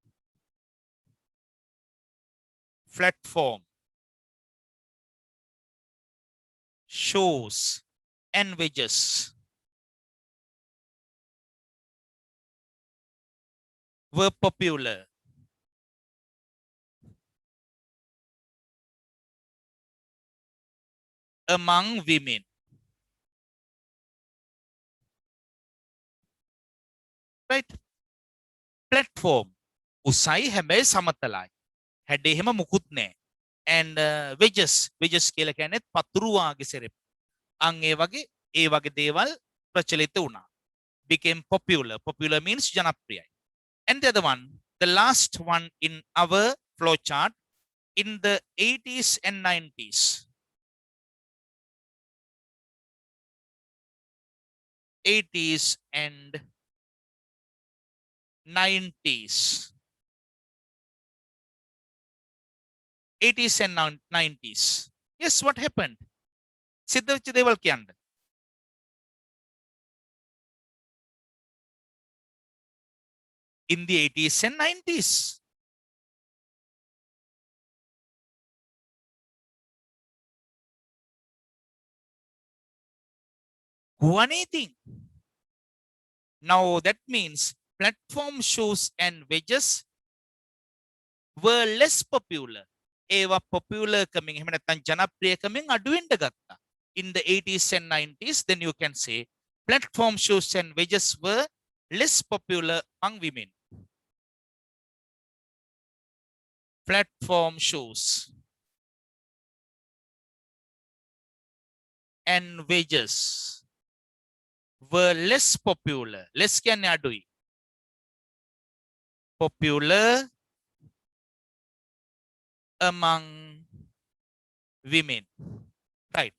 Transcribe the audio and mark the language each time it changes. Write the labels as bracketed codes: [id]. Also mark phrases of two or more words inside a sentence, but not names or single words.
[en] Platform shoes and wedges were popular among women. Right? [si] Platform උසයි හැබැයි සමතලයි. හැඩේ එහෙම මුකුත් නැහැ. [en] And wedges [si] කියලා කියන්නේ පතුරු වාගේ සෙරෙප්පු. අන් ඒ වගේ දේවල් ප්‍රචලිත වුණා. [en] Became popular. Popular means [si] ජනප්‍රියයි. [en] And the other one, the last one in our flow chart, in the 80s and 90s. 80s and 90s. 80s and 90s. Yes, what happened? [si] සිද්ධ දේවල් කියන්න. [en] In the 80s and 90s. Who anything? Now that means platform shoes and wedges were less popular. [si] ඒවා popular කමින් එහෙම නැත්නම් ජනප්‍රිය කමින් අඩු වෙන්න ගත්තා. [en] In the 80s and 90s, then you can say platform shoes and wedges were less popular among women. Platform shoes and wedges were less popular. [si] Less කියන්නේ අඩුයි. [en] Popular among women. Right.